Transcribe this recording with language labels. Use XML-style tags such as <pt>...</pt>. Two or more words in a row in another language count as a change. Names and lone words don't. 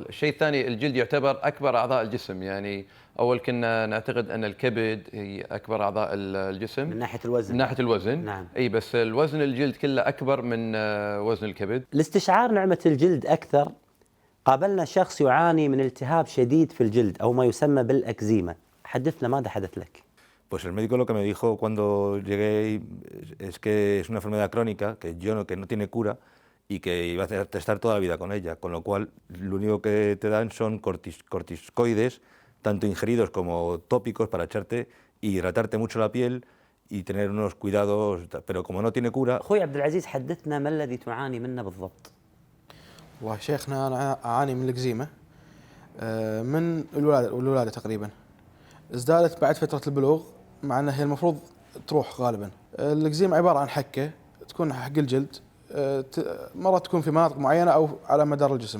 <ar>الشيء الثاني الجلد يعتبر أكبر أعضاء الجسم، يعني أول كنا نعتقد أن الكبد هي أكبر أعضاء الجسم من ناحية الوزن. من ناحية الوزن. نعم. أي بس الوزن الجلد كله أكبر من وزن الكبد. لاستشعار نعمة الجلد أكثر قابلنا شخص يعاني من التهاب شديد في الجلد أو ما يسمى بالأكزيما. حدثنا ماذا حدث لك؟</ar> <es>Pues el médico lo que me dijo cuando llegué es que es una enfermedad crónica, que no tiene cura y que iba a estar toda la vida con ella, con lo cual lo único que te dan son corticoides, tanto ingeridos como tópicos para echarte y hidratarte mucho la piel y tener unos cuidados, pero como no tiene cura.</es> <ar>أخوي عبد العزيز، حدثنا ما الذي تعاني منه بالضبط؟ والله شيخنا أنا أعاني من الإكزيما من الولادة تقريبا. ازدادت بعد فترة البلوغ مع أنها هي المفروض تروح غالبا. الإكزيما عبارة عن حكة تكون حق الجلد، مرة تكون في مناطق معينة أو على مدار الجسم.</ar>